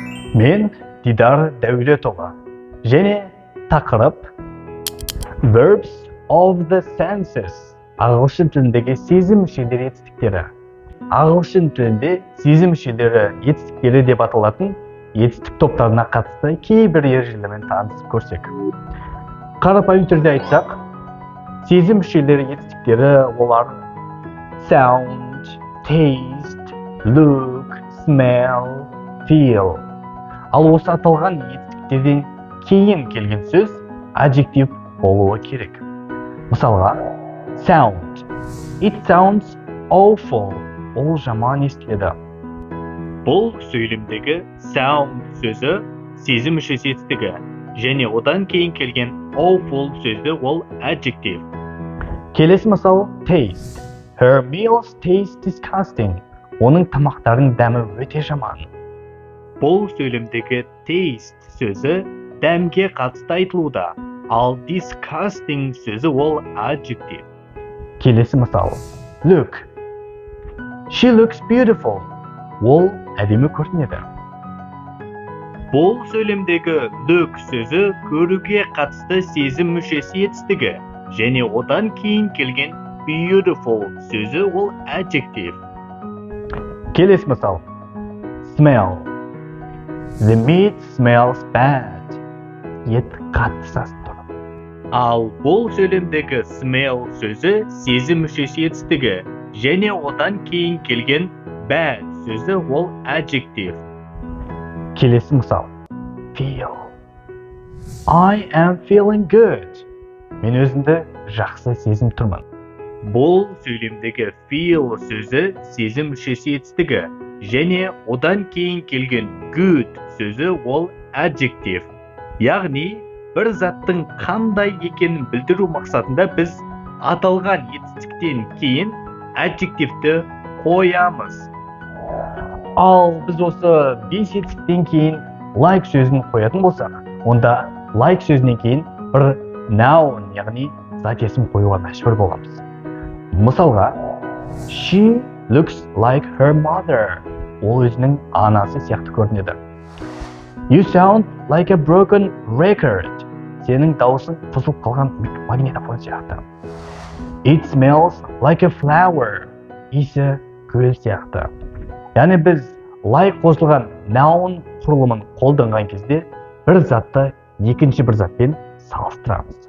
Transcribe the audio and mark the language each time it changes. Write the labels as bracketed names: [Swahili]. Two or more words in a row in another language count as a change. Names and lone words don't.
[Kazakh] Мен Дидар Дәулетұлы. Және тақырып [English] Verbs of the senses. [Kazakh] Ағылшын тіліндегі сезім мүшелері етістіктері. Ағылшын тілінде сезім мүшелері етістіктері деп аталатын етістік топтарына қатысты кейбір ережелермен танысып көрсек. Қарапайым түрде айтсақ, сезім мүшелері етістіктері олар [English] sound, taste, look, smell, feel. [Kazakh] Ал осы аталған етістіктерден кейін келген сөз adjective болуы керек. Мысалға, [English] sound. It sounds awful. [Kazakh] Ол жаман естіледі. Бұл сөйлемдегі sound сөзі сезім мүшесі етістігі, және одан кейін келген awful сөзі ол adjective. Келесі мысал taste. [English] Her meals taste disgusting. [Kazakh] Оның тамақтарының дәмі өте жаман. Бұл сөйлемдегі taste сөзі дәмге қатысты айтылуда, ал disgusting сөзі ол adjective. Келесі мысал. [English] Look. She looks beautiful. [Kazakh] Ол әдемі көрінеді. Бұл сөйлемдегі look сөзі көруге қатысты сезім мүшесі етістігі, және одан кейін келген beautiful сөзі ол adjective. Келесі мысал. [English] Smell. The meat smells bad. [Kazakh] Ет қатты сасып тұр. Ал бұл сөйлемдегі smell сөзі сезім мүшесі етістігі, және одан кейін келген bad сөзі ол adjective. Келесі мысал. [English] Feel. I am feeling good. [Kazakh] Мен өзімді жақсы сезім тұрмын. Бұл сөйлемдегі feel сөзі сезім мүшесі етістігі, және одан кейін келген good сөзі ол adjective. Яғни, бір заттың қандай екенін білдіру мақсатында біз аталған етістіктен кейін adjectiveті қоямыз. Ал біз осы 5 етістіктен кейін like сөзін қоятын болсақ, онда like сөзінен кейін бір noun, яғни зат есім қоюға мәжбүр боламыз. Мысалға, [English] she looks like her mother. [Kazakh] Ол өзінің анасы сияқты көрінеді. [English] You sound like a broken record. [Kazakh] Сенің дауысың бұзылып қалған магнитофон сияқты. [English] It smells like a flower. [Kazakh] Иісі гүл сияқты. Яғни біз like қосылған noun құрылымын қолданған кезде бір затты екінші бір затпен салыстырамыз.